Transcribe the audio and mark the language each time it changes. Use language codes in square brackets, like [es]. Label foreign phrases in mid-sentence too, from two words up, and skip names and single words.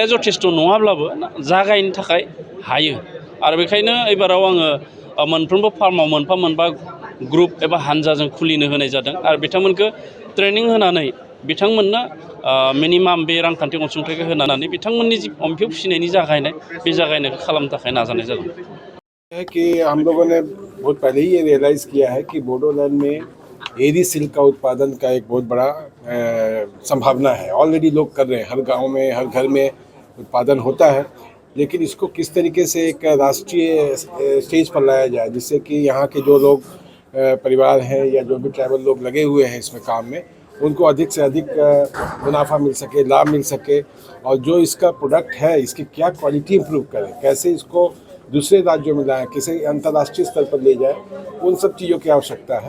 [brx] जथेस्थ' नङाब्लाबो जागायनो थाखाय हायो आरो बेखायनो एबाराव आङो मोनफ्रोमबो फार्माव मोनफा ग्रुप एबा हानजाजों खुलिनो होनाय जादों आरो बिथांमोनखौ ट्रेनिं होनानै बिथांमोननो मिनिमाम बे रांखान्थि अनसुंथाइखौ होनानै बिथांमोननि जि एम्फौ फिसिनायनि जागायनाय बे जागायनायखौ खालामनो थाखाय नाजानाय जादों [hi] है कि हम लोगों ने बहुत पहले ही ये रियलाइज़ किया है कि बोडोलैंड में [en] Eri silk [hi] का उत्पादन का एक बहुत बड़ा संभावना है। ऑलरेडी लोग कर रहे हैं, हर गांव में हर घर में उत्पादन होता है, लेकिन इसको किस तरीके से एक राष्ट्रीय स्टेज पर लाया जाए जिससे कि यहाँ के जो लोग परिवार हैं या जो भी ट्राइबल लोग लगे हुए हैं इसमें काम में उनको अधिक से अधिक मुनाफा मिल सके, लाभ मिल सके और जो इसका प्रोडक्ट है इसकी क्या क्वालिटी इंप्रूव करें, कैसे इसको दूसरे राज्यों में लाएं, किसी अंतर्राष्ट्रीय स्तर पर ले जाए, उन सब चीज़ों की आवश्यकता है।